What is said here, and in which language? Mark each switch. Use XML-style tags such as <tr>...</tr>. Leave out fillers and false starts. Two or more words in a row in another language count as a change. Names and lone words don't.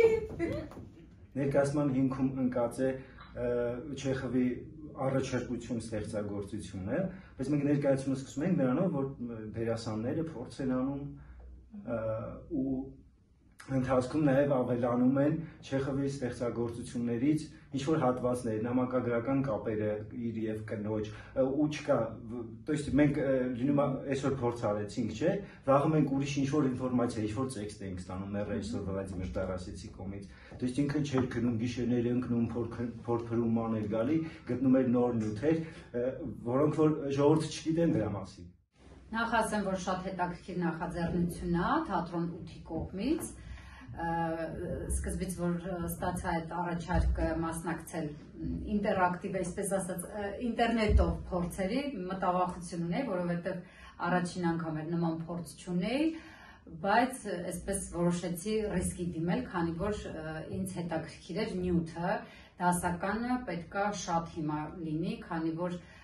<hy>Ներկայացման հիմքում ընկած է Չեխովի առաջարկություն ստեղծագործությունը, բայց մենք ներկայացումը սկսում ենք նրանով, որ դերասանները փորձ են անում ու ընթացքում նաև ավելանում են Չեխովի ստեղծագործություններից ինչ-որ հատվածներ, նամակագրական կապերը իր եւ կնոջ ու չկա,</hy> <ru>то есть</ru> <hy>մենք լինում է այսօր փորձ արեցինք, չէ, վաղը մենք ուրիշ ինչ-որ ինֆորմացիա, ինչ-որ տեքստ ենք ստանում ռեժիսոր Վլադիմիր Տարասեցի կողմից,</hy> <ru>то есть</ru> <hy>ինքը չէր գնում գիշերներ ընկնում, փորփրում էր գալի, գտնում էր նոր նյութեր, որոնք որ ժողովուրդը չգիտեն դրա մասին։ Նախ ասեմ, որ շատ հետաքրքիր նախաձեռնություն է թատրոն 8-ի կողմից, սկզբից որ ստացա այդ առաջարկը մասնակցել ինտերակտիվ, այսպես ասած, ինտերնետով փորձերի, մտավախություն ունեի, որովհետև առաջին անգամ էր նման փորձ չունեի, բայց այսպես որոշեցի ռիսկի դիմել, քանի որ ինձ հետաքրքիր էր նյութը, դասականը պետքա շատ հիմա լինի, քանի որ</hy>